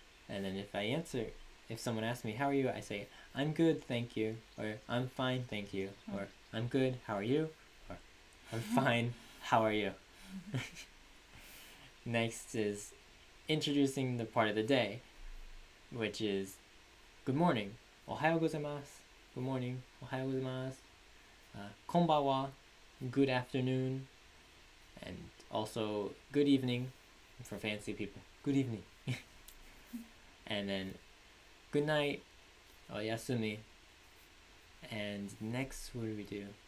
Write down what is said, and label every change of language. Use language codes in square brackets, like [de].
[en] And then if someone asks me how are you, I say I'm good, thank you, or I'm fine, thank you, or I'm good, how are you? Or I'm fine, how are you? Next is introducing the part of the day, which is good morning. [ja] おはようございます [en] Good morning. [ja] おはようございます こんばんは [en] Good afternoon. And also good evening for fancy people. Good evening. And then good night. おやすみ And next, what did we do?